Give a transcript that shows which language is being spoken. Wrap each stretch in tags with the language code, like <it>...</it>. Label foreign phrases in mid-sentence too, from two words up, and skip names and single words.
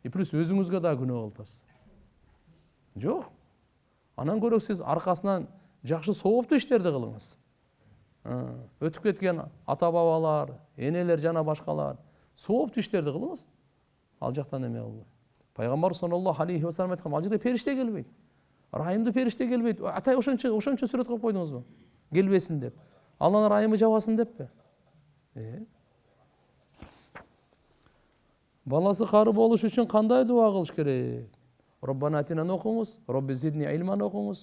<ky>плюс өзүңүзгө да күнөө кылып атасыз. Жок. Анан көрө сиз аркасынан жакшы сооптуу иштерди кылыңыз. Өтүп кеткен ата бабалар, энелер жана башкалар сооптуу иштерди кылыңыз. Ал жактан эме кылбай. Пайгамбар</ky> <ar>صلى الله عليه وسلم</ar> <ky>айткан, ал жерде периште келбейт. Райымды периште келбейт. Атай ошончо сүрөт кылып койдуңузбу? Келбесин деп. Алланын райымы жабасын деппи? Баласы кары болуш үчүн кандай дуа кылыш керек?</ky> <ar>ربنا آتنا</ar> <ky>окуңуз,</ky> <ar>رب زدني علما</ar> <ky>окуңуз.</ky>